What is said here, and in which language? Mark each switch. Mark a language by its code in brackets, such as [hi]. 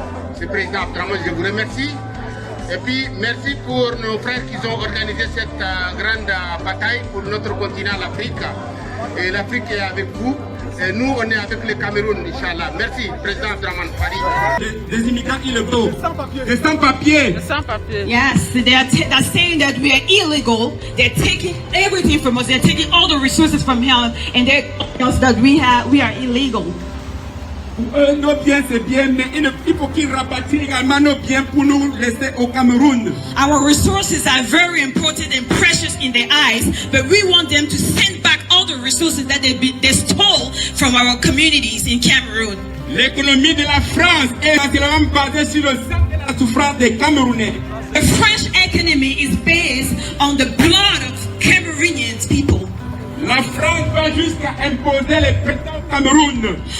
[fr] Monsieur le Président Abdraman, je vous remercie. Et puis, merci pour nos frères qui ont organisé cette grande bataille pour notre continent, l'Afrique. Et l'Afrique est avec vous. Et nous, on est avec le Cameroun, Inch'Allah. Merci, Président Abdraman Fari. Des immigrants illégaux, des sans-papiers. [en] Yes, they're saying that we are illegal. They're taking everything from us. They're taking all the resources from here, and they're telling us that we are illegal. [fr] Nos biens, c'est bien, mais il faut qu'ils rapatrient également nos biens pour nous laisser au Cameroun. [en] Our resources are very important and precious in their eyes, but we want them to send back all the resources that they stole from our communities in Cameroon. [fr] L'économie de la France est entièrement basée sur le sang et la souffrance des Camerounais. [en] The French economy is based on the blood of Cameroonian people. [fr] La France va jusqu'à imposer les présidents au Cameroun.